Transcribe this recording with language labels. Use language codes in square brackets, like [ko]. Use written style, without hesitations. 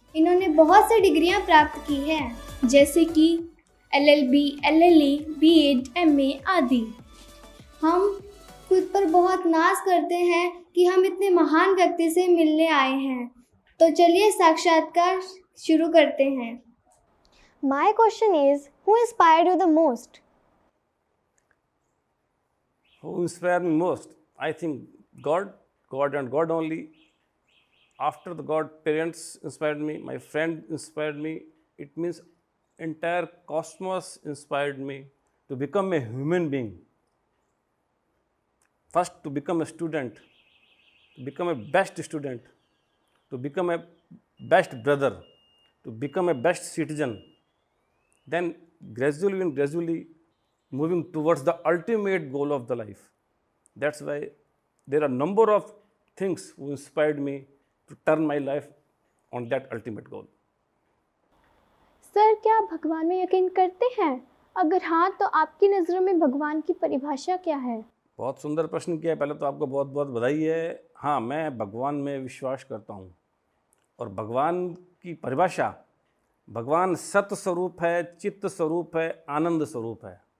[hi] इन्होंने बहुत सी डिग्रियाँ प्राप्त की हैं, जैसे कि LLB, LLE, BEd, MA आदि। हम खुद पर बहुत नाज करते हैं कि हम इतने महान व्यक्ति से मिलने आए हैं। तो चलिए साक्षात्कार शुरू करते हैं। [en] My question is, who inspired you the most? Who inspired me most? I think God and God only. After the God, parents inspired me, my friend inspired me. It means entire cosmos inspired me to become a human being. First, to become a student, to become a best student, to become a best brother, to become a best citizen. Then gradually moving towards the ultimate goal of the life. That's why there are a number of things who inspired me to turn my life on that ultimate goal. [hi] Sir, क्या आप भगवान में यकीन करते हैं? अगर हाँ, तो आपकी नज़रों में भगवान की परिभाषा क्या है? बहुत सुंदर प्रश्न किया है। पहले तो आपको बहुत बहुत बधाई है। हाँ, मैं भगवान में विश्वास करता हूँ और भगवान की परिभाषा, भगवान सत स्वरूप है, चित्त स्वरूप है, आनंद स्वरूप है।